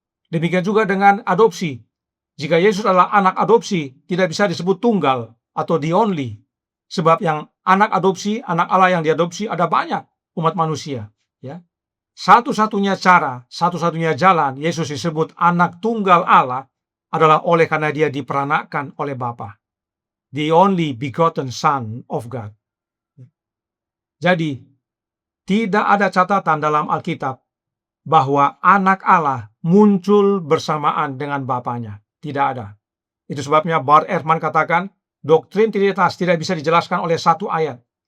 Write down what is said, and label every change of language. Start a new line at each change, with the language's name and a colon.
Indonesian: Demikian juga dengan adopsi. Jika Yesus adalah anak adopsi, tidak bisa disebut tunggal atau
English: the only.
Indonesian: Sebab yang anak adopsi, anak Allah yang diadopsi ada banyak umat manusia. Ya. Satu-satunya cara, satu-satunya jalan Yesus disebut anak tunggal Allah adalah oleh karena dia diperanakan oleh Bapa.
English: The only begotten Son of God.
Indonesian: Jadi, tidak ada catatan dalam Alkitab bahwa anak Allah muncul bersamaan dengan Bapanya. Tidak ada. Itu sebabnya Bart Ehrman katakan, doktrin Trinitas tidak bisa dijelaskan oleh satu ayat.